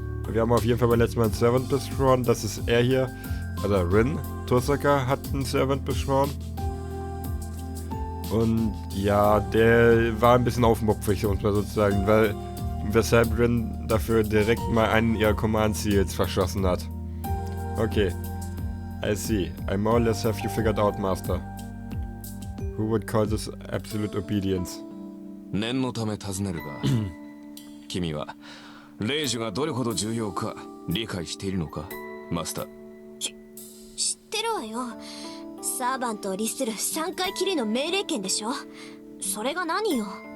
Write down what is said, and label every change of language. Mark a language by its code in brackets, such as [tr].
[de] Wir haben auf jeden Fall beim letzten Mal einen Servant beschworen. Das ist er hier. Also Rin Tosaka hat einen Servant beschworen. Und ja, der war ein bisschen aufmupfig, um es mal sozusagen, weil weshalb Rin dafür direkt mal einen ihrer Command Seals verschossen hat. [en] Okay. I see. I more or less have you figured out, Master. Who would call this absolute obedience? [ja] 念のため尋ねるが君はレイジュがどれほど重要か理解しているのか、マスター。知ってるわよ。サーバントを律する3回きりの命令権でしょ。それが何よ。